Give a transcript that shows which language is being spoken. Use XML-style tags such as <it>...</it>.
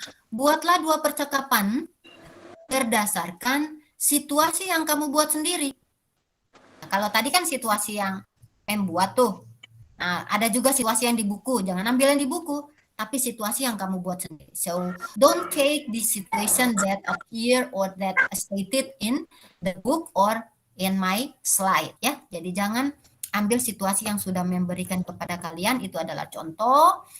<id>Buatlah 2 percakapan berdasarkan situasi yang kamu buat sendiri. Nah, kalau tadi kan situasi yang buat tuh. Nah, ada juga situasi yang di buku. Jangan ambil yang di buku, tapi situasi yang kamu buat sendiri.</id> <en>So, don't take the situation that appear or that stated in the book or in my slide ya.</en> <id>Jadi jangan ambil situasi yang sudah memberikan kepada kalian, itu adalah contoh.</id>